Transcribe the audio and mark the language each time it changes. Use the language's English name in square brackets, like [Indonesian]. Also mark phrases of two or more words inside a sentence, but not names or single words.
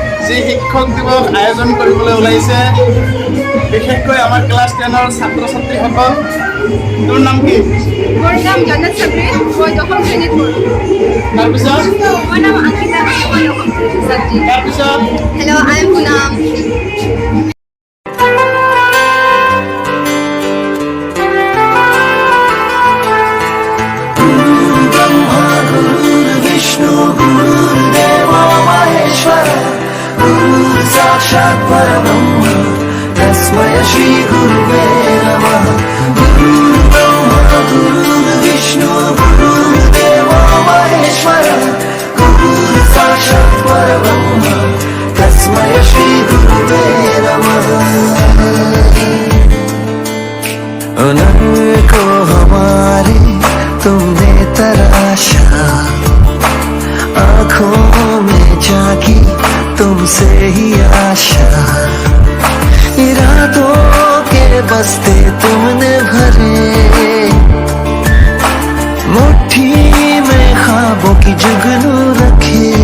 [Assamese] আজি শিক্ষক দিৱস আয়োজন কৰিবলৈ ওলাইছে, বিশেষকৈ আমাৰ ক্লাছ 10ৰ ছাত্ৰ ছাত্ৰীসকল। তোৰ নাম কি? মোৰ নাম জান্নাত সাবৰিন, মই দশম শ্ৰেণীত পঢ়ো। তাৰপিছত মোৰ নাম আংকিতা, মই দশম শ্ৰেণীৰ ছাত্ৰী। তাৰপিছত [English] Hello, I am Punam. [Sanskrit] साक्षात् परब्रह्म तस्मै श्री गुरुवे नमः। गुरुर्ब्रह्मा गुरुर्विष्णु गुरुर्देवो महेश्वरः। गुरुः साक्षात् परब्रह्म तस्मै श्री गुरुवे नमः। [Hindi] उन्हीं को हमारी तुमने तराशा, आँखों में जागी तुमसे ही आशा। इरादों के बस्ते तुमने भरे, मुट्ठी में ख्वाबों की जुगनू रखे।